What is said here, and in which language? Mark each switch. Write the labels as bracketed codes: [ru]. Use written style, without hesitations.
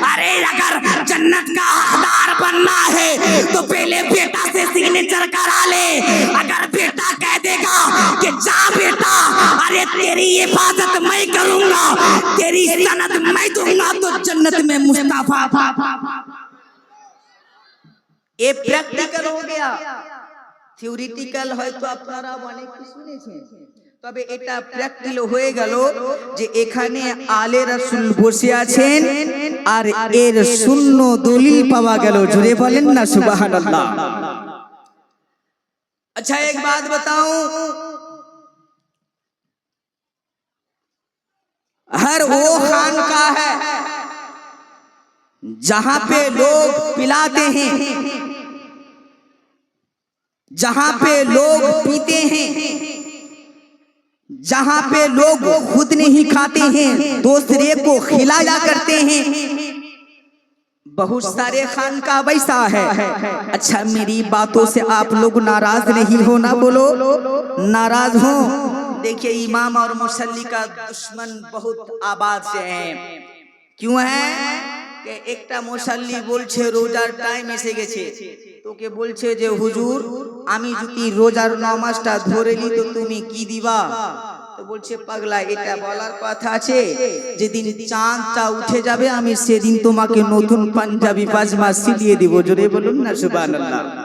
[hi] अरे अगर जन्नत का हकदार बनना है तो पहले बेटा से सिग्नेचर करा ले। अगर बेटा कह देगा कि जा बेटा, अरे तेरी हिफाजत मैं करूंगा, तेरी सनद मैं दूंगा, तो जन्नत में मुस्तफा। ये प्रैक्टिकल हो गया। [bn] থিওরিটিক্যাল হয়তো আপনারা অনেক কিছু শুনেছেন, তবে এটা প্র্যাকটিক্যাল হয়ে গেল যে এখানে আলে রাসূল বসে আছেন আর এর শূন্য দলিল পাওয়া গেল। জোরে বলেন না সুবহানাল্লাহ। [hi] अच्छा एक बात बताऊं, हर वो खानका है जहां पे लोग पिलाते हैं, जहां पे लोग पीते हैं, जहां पे लोग खुद नहीं खाते हैं दूसरे को खिलाया करते हैं, बहुत सारे खानका वैसा है। अच्छा मेरी बातों से आप लोग नाराज नहीं हो ना? बोलो नाराज हो? देखिए इमाम और मुसल्ली का दुश्मन बहुत आबाद से हैं। क्यों है कि [bn] একটা মুসাল্লি বলছে রোজার টাইম এসে গেছে, তোকে বলছে যে হুজুর আমি যদি রোজার নামাজটা ধরে নি তো তুমি কি দিবা? তো বলছে পাগলা এটা বলার কথা আছে, যেদিন চাঁদটা উঠে যাবে আমি সেদিন তোমাকে নতুন পাঞ্জাবি পাজামা সিলিয়ে দিব। জোরে বলুন না সুবহানাল্লাহ।